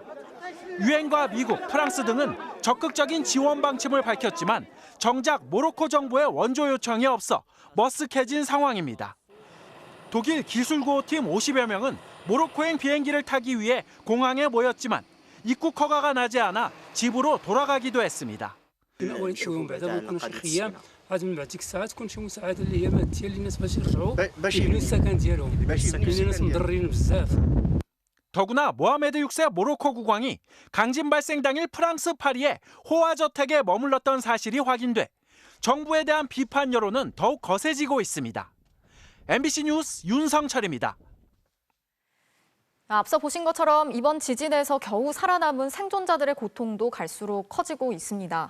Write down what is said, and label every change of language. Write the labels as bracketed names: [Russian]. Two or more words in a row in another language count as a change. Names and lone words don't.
[Korean] 유엔과 미국, 프랑스 등은 적극적인 지원 방침을 밝혔지만 정작 모로코 정부의 원조 요청이 없어 머쓱해진 상황입니다. 독일 기술구호팀 50여 명은 모로코행 비행기를 타기 위해 공항에 모였지만 입국 허가가 나지 않아 집으로 돌아가기도 했습니다. [Arabic] هذا من بعد ديك الساعات تكون شي مساعده اللي هي ماديه للناس باش يرجعوا يبنوا السكن ديالهم لان الناس مضرين بزاف. [Korean] 더구나 모하메드 6세 모로코 국왕이 강진 발생 당일 프랑스 파리에 호화 저택에 머물렀던 사실이 확인돼 정부에 대한 비판 여론은 더욱 거세지고 있습니다. MBC 뉴스 윤성철입니다. 앞서 보신 것처럼 이번 지진에서 겨우 살아남은 생존자들의 고통도 갈수록 커지고 있습니다.